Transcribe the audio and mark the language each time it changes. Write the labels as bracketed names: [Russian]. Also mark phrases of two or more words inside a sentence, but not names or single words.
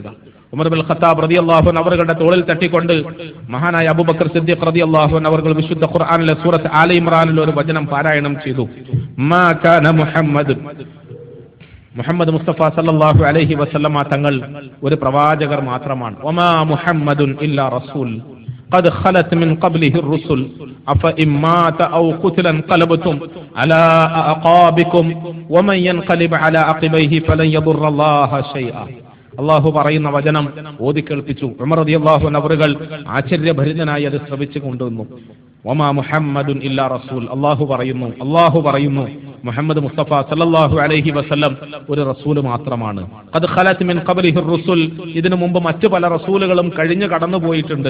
[Malayalam] ഉമർ ബിൻ ഖത്താബ് [Arabic] رضي الله عنه [Malayalam] അവരുടെ തോളിൽ തട്ടിക്കൊണ്ട് മഹാനായ അബൂബക്കർ സിദ്ദീഖ് [Arabic] رضي الله عنه [Malayalam] അവർ വിശുദ്ധ ഖുർആനിലെ സൂറത്ത് ആല ഇമ്രാനിൽ ഒരു വചനം പാരായണം ചെയ്തു. [Arabic] ما كان محمد مصطفى صلى الله عليه وسلم [Malayalam] തങ്ങൾ ഒരു പ്രവാചകർ മാത്രമാണ്. [Arabic] وما محمد إلا رسول قد خلت من قبله الرسل أفإن مات أو قتل انقلبتم على أعقابكم ومن ينقلب على عقبيه فلن يضر الله شيئا. [Malayalam] അള്ളാഹു പറയുന്ന വചനം ഓതി കേൾപ്പിച്ചു. ഉമർ [Arabic] رضي الله عنه [Malayalam] ആശ്ചര്യഭരിതനായി അത് ശ്രവിച്ചു കൊണ്ടുവന്നു. [Arabic] وما محمد إلا رسول. [Malayalam] അല്ലാഹു പറയുന്നു മുഹമ്മദ് മുസ്തഫ [Arabic] صلى الله عليه وسلم [Malayalam] ഒരു റസൂൽ മാത്രമാണ്. [Arabic] قد خلت من قبله رسل, [Malayalam] ഇതിനു മുമ്പ് മറ്റു പല റസൂലുകളും കഴിഞ്ഞു കടന്നു പോയിട്ടുണ്ട്.